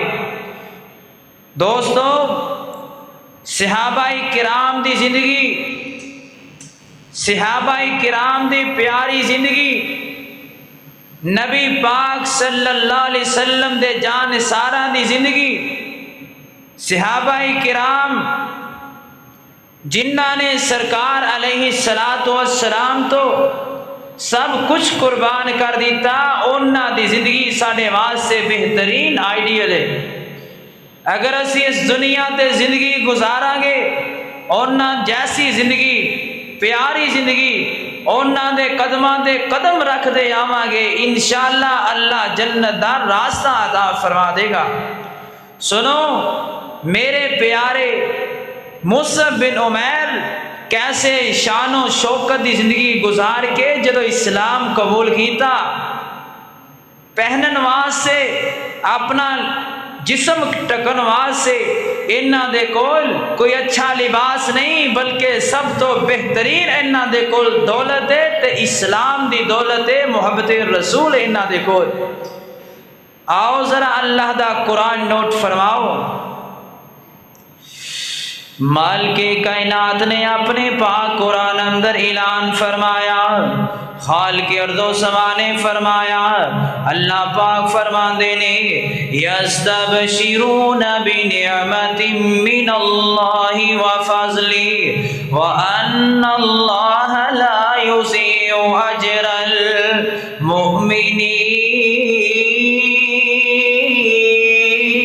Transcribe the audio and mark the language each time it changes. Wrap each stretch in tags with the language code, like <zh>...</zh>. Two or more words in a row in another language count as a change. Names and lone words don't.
<pa>دوستو، صحابہ کرام دی زندگی، صحابہ کرام دی پیاری زندگی، نبی پاک</pa> <ar>صلی اللہ علیہ وسلم</ar> <pa>دے جان سارا دی زندگی، صحابہ کرام جنہاں نے سرکار علیہ السلام تو سب کچھ قربان کر دیتا، انہاں دی زندگی ساڈے واسطے بہترین آئیڈیل ہے۔ اگر اسی اس دنیا تے زندگی گزاراں گے انہاں جیسی زندگی پیاری زندگی انہاں دے قدماں دے قدم رکھ دے آواں گے انشاءاللہ اللہ جنت دا راستہ عطا فرما دے گا۔ سنو میرے پیارے مصعب بن عمیر کیسے شان و شوکت دی زندگی گزار کے جدو اسلام قبول کیتا، پہنن واسطے اپنا جسم ٹکن واسطے انہاں دے کول کوئی اچھا لباس نہیں بلکہ سب تو بہترین انہاں دے کول دولت ہے تے اسلام دی دولت ہے، محبت رسول انہاں دے کول۔ آؤ ذرا اللہ دا قرآن نوٹ فرماؤ۔ مالک کائنات نے اپنے پاک قرآن اندر اعلان فرمایا، خالق ارض و سما نے فرمایا، اللہ پاک فرماندے نے</pa> <ar>یستبشرون بنعمت من اللہ وفضل وان اللہ لا یضیع اجر المؤمنین۔</ar>